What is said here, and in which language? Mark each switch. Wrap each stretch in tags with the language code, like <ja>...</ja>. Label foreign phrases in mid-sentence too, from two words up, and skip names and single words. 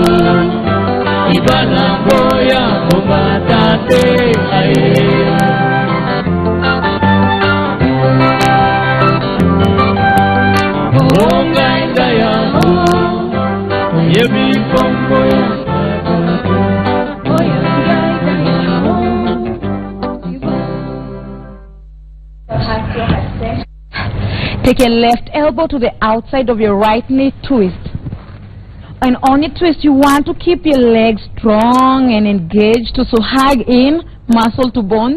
<en>Ibana moya watate aye. Moya kainda yahu. Yebi moya. Take your left elbow to the outside of your right knee, twist. And on your twist, you want to keep your legs strong and engaged to hug in, muscle to bones.</en>